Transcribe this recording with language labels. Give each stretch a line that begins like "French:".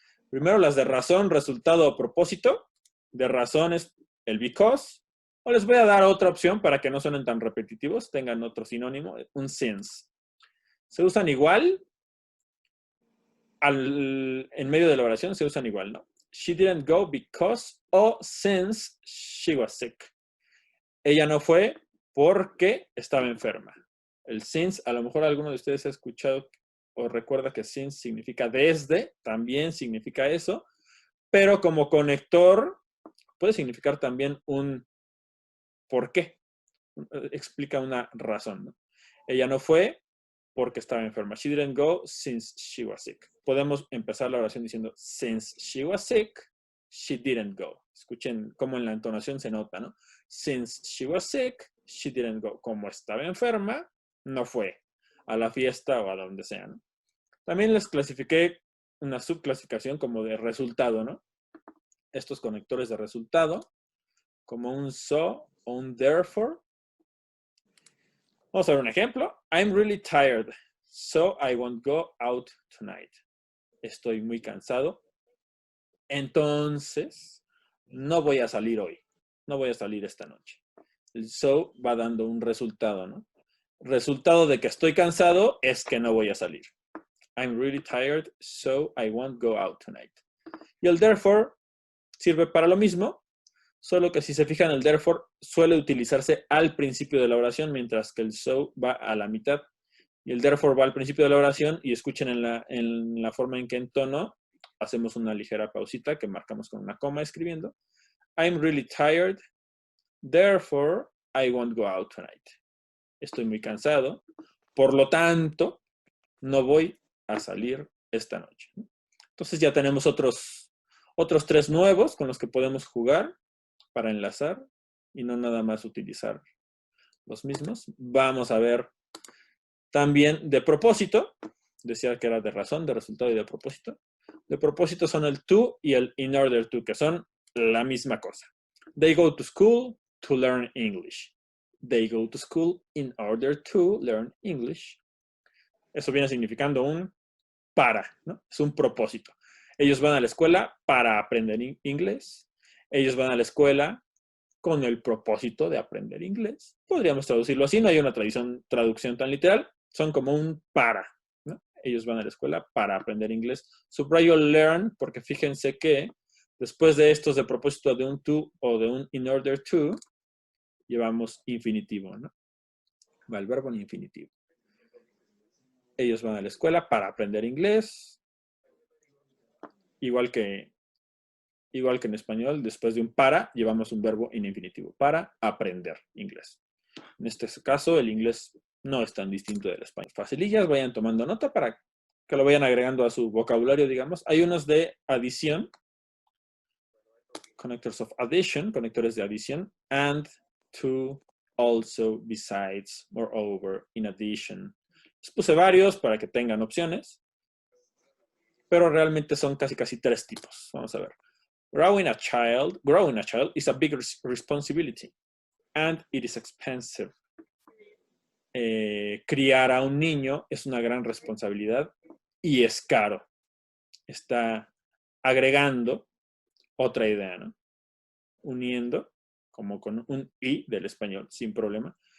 Spanish: Primero las de razón, resultado o propósito. De razón es el because. O les voy a dar otra opción para que no suenen tan repetitivos, tengan otro sinónimo, un since. Se usan igual. En medio de la oración se usan igual, ¿no?
English: She didn't go because o since she was sick.
Spanish: Ella no fue porque estaba enferma. El since, a lo mejor alguno de ustedes ha escuchado o recuerda que since significa desde, también significa eso, pero como conector puede significar también un por qué. Explica una razón, ¿no? Ella no fue porque estaba enferma.
English: She didn't go since she was sick.
Spanish: Podemos empezar la oración diciendo
English: since she was sick, she didn't go.
Spanish: Escuchen cómo en la entonación se nota, ¿no?
English: Since she was sick, she didn't go.
Spanish: Como estaba enferma, no fue a la fiesta o a donde sea, ¿no? También les clasifiqué una subclasificación como de resultado, ¿no? Estos conectores de resultado, como un so o un therefore. Vamos a ver un ejemplo.
English: I'm really tired, so I won't go out tonight.
Spanish: Estoy muy cansado, entonces no voy a salir hoy. No voy a salir esta noche. El so va dando un resultado, ¿no? Resultado de que estoy cansado es que no voy a salir.
English: I'm really tired, so I won't go out tonight.
Spanish: Y el therefore sirve para lo mismo, solo que si se fijan, el therefore suele utilizarse al principio de la oración, mientras que el so va a la mitad. Y el therefore va al principio de la oración y escuchen en la forma en que entono, hacemos una ligera pausita que marcamos con una coma escribiendo.
English: I'm really tired, therefore I won't go out tonight.
Spanish: Estoy muy cansado, por lo tanto, no voy a salir esta noche. Entonces ya tenemos otros 3 nuevos con los que podemos jugar para enlazar y no nada más utilizar los mismos. Vamos a ver también de propósito. Decía que era de razón, de resultado y de propósito. De propósito son el to y el in order to, que son la misma cosa.
English: They go to school to learn English. They go to school in order to learn English.
Spanish: Eso viene significando un para, ¿no? Es un propósito. Ellos van a la escuela para aprender inglés. Ellos van a la escuela con el propósito de aprender inglés. Podríamos traducirlo así, no hay una traducción tan literal. Son como un para, ¿no? Ellos van a la escuela para aprender inglés. Subrayo learn porque fíjense que después de estos de propósito de un to o de un in order to, llevamos infinitivo, ¿no? Va el verbo en infinitivo. Ellos van a la escuela para aprender inglés. Igual que en español, después de un para, llevamos un verbo en infinitivo. Para aprender inglés. En este caso, el inglés no es tan distinto del español. Facilillas, vayan tomando nota para que lo vayan agregando a su vocabulario, digamos. Hay unos de adición.
English: Connectors of addition,
Spanish: conectores de adición.
English: And, to, also, besides, moreover, in addition.
Spanish: Les puse varios para que tengan opciones. Pero realmente son casi 3 tipos. Vamos a ver.
English: Growing a child is a big responsibility. And it is expensive.
Spanish: criar a un niño es una gran responsabilidad y es caro. Está agregando otra idea, ¿no? Uniendo, como con un i del español, sin problema.